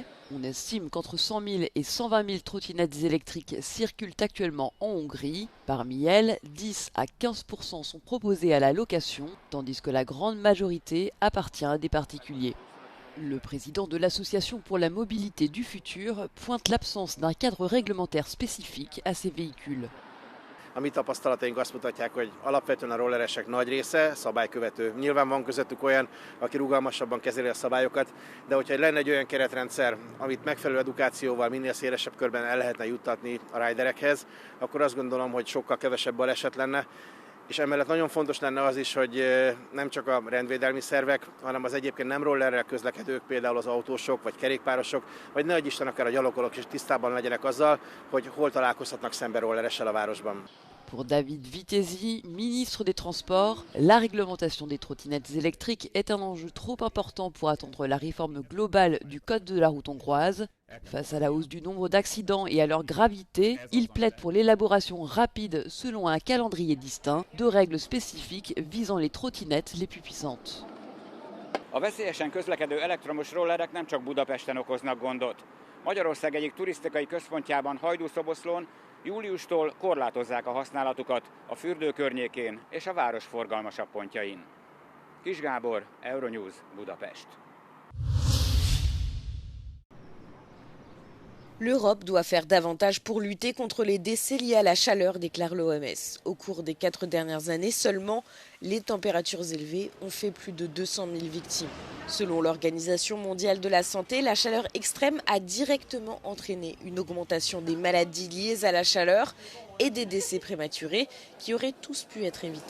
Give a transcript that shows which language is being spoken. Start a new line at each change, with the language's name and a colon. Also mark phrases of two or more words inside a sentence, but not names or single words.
French: On estime qu'entre 100 000 et 120 000 trottinettes électriques circulent actuellement en Hongrie. Parmi elles, 10 à 15% sont proposées à la location, tandis que la grande majorité appartient à des particuliers. Le président de l'Association pour la mobilité du futur pointe l'absence d'un cadre réglementaire spécifique à ces véhicules.
Hungarian: A mi tapasztalataink azt mutatják, hogy alapvetően a rolleresek nagy része szabálykövető. Nyilván van közöttük olyan, aki rugalmasabban kezeli a szabályokat, de hogyha lenne egy olyan keretrendszer, amit megfelelő edukációval minél szélesebb körben el lehetne juttatni a riderekhez, akkor azt gondolom, hogy sokkal kevesebb baleset lenne. És emellett nagyon fontos lenne az is, hogy nem csak a rendvédelmi szervek, hanem az egyébként nem rollerrel közlekedők, például az autósok vagy kerékpárosok, vagy ne adj Isten akár a gyalogolók is tisztában legyenek azzal, hogy hol találkozhatnak szembe rolleressel a városban.
French: Pour David Vitezi, ministre des Transports, la réglementation des trottinettes électriques est un enjeu trop important pour attendre la réforme globale du code de la route hongroise. Face à la hausse du nombre d'accidents et à leur gravité, il plaide pour l'élaboration rapide, selon un calendrier distinct, de règles spécifiques visant les trottinettes les plus puissantes.
Hungarian: A veszélyesen közlekedő elektromos rollerek nem csak Budapesten okoznak gondot. Magyarország egyik turisztikai központjában, Hajdúszoboszlón júliustól korlátozzák a használatukat a fürdő környékén és a város forgalmasabb pontjain. Kis Gábor, Euronews, Budapest.
French: L'Europe doit faire davantage pour lutter contre les décès liés à la chaleur, déclare l'OMS. Au cours des 4 dernières années seulement, les températures élevées ont fait plus de 200 000 victimes. Selon l'Organisation mondiale de la santé, la chaleur extrême a directement entraîné une augmentation des maladies liées à la chaleur et des décès prématurés qui auraient tous pu être évités.